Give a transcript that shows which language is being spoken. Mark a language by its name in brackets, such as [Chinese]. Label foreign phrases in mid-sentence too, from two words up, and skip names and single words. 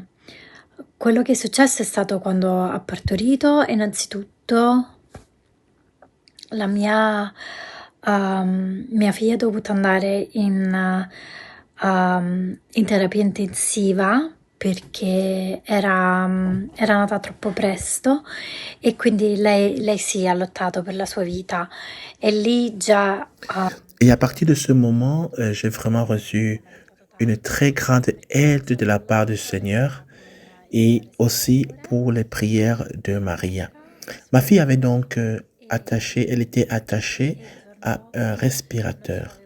[Italian] Quello che è successo è stato quando ha partorito, innanzitutto la mia figlia è dovuta andare in terapia intensiva perché era nata troppo presto e quindi lei sì ha lottato per la sua vita e lì già [French] Et à partir de ce moment, j'ai vraiment reçu une très grande aide de la part du Seigneur et aussi pour les prières de Maria. Ma fille avait donc elle était attachée à un respirateur.